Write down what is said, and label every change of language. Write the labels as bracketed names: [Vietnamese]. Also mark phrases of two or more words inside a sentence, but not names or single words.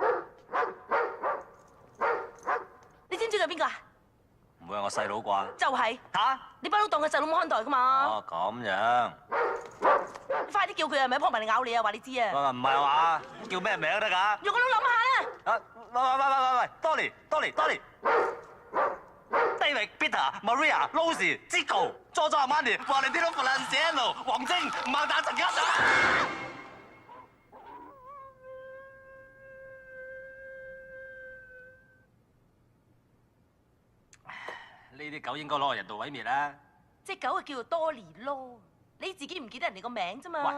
[Cantonese] 你知唔知佢邊個啊？唔會係我細佬啩？就係嚇？你不嬲當佢細佬咁看待噶嘛？哦咁樣。你快啲叫佢啊，咪撲埋嚟咬你啊！話你知啊！唔係話叫咩名得㗎？用個腦諗下啦！啊！喂 ，Tony，David、Peter、Maria、Rosie、Zico、Giorgio Armani、Valentino Feliciano、黃晶、孟達、陳家祥。呢啲狗應該攞嚟人道毀滅啦！隻狗係叫做多尼咯，你自己唔記得人哋個名啫嘛？